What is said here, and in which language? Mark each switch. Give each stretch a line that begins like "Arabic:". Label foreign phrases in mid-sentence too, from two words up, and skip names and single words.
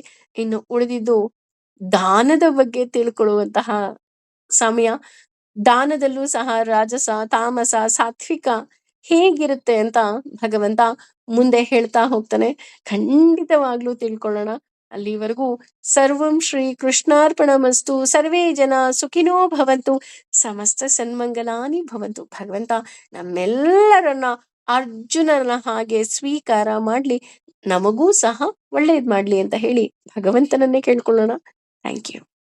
Kannada: ಇನ್ನು ಉಳಿದಿದ್ದು ದಾನದ ಬಗ್ಗೆ ತಿಳ್ಕೊಳ್ಳುವಂತಹ ಸಮಯ. ದಾನದಲ್ಲೂ ಸಹ ರಾಜಸ, ತಾಮಸ, ಸಾತ್ವಿಕ ಹೇಗಿರುತ್ತೆ ಅಂತ ಭಗವಂತ ಮುಂದೆ ಹೇಳ್ತಾ ಹೋಗ್ತಾನೆ. ಖಂಡಿತವಾಗ್ಲೂ ತಿಳ್ಕೊಳ್ಳೋಣ. ಅಲ್ಲಿವರೆಗೂ
Sanskrit: ಸರ್ವಂ ಶ್ರೀ ಕೃಷ್ಣಾರ್ಪಣಮಸ್ತು. ಸರ್ವೇ ಜನ ಸುಖಿನೋ ಭವಂತು. ಸಮಸ್ತ ಸನ್ಮಂಗಲಾನಿ ಭವಂತು.
Kannada: ಭಗವಂತ ನಮ್ಮೆಲ್ಲರನ್ನ ಅರ್ಜುನನ ಹಾಗೆ ಸ್ವೀಕಾರ ಮಾಡ್ಲಿ, ನಮಗೂ ಸಹ ಒಳ್ಳೇದ್ ಮಾಡ್ಲಿ ಅಂತ ಹೇಳಿ ಭಗವಂತನನ್ನೇ ಕೇಳ್ಕೊಳ್ಳೋಣ.
English: thank you.